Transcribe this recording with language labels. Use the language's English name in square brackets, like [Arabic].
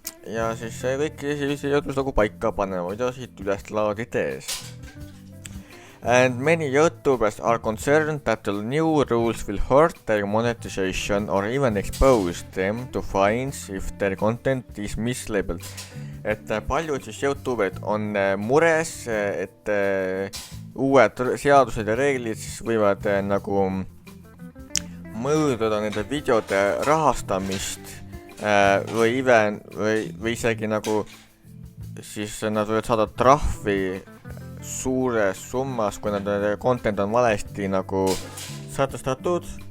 [Estonian] Ja siis kõik siis jõudus nagu paika panema videosid üles laadides. [English] And many YouTubers are concerned that the new rules will hurt their monetization or even expose them to fines if their content is mislabeled. [Estonian] Et paljud siis YouTuberid on mures, et uued seadused ja reeglid siis võivad nagu mõjutada nende videode rahastamist või isegi nagu siis nad võivad saada trahvi suures summas, kui nende content on valesti nagu sätestatud.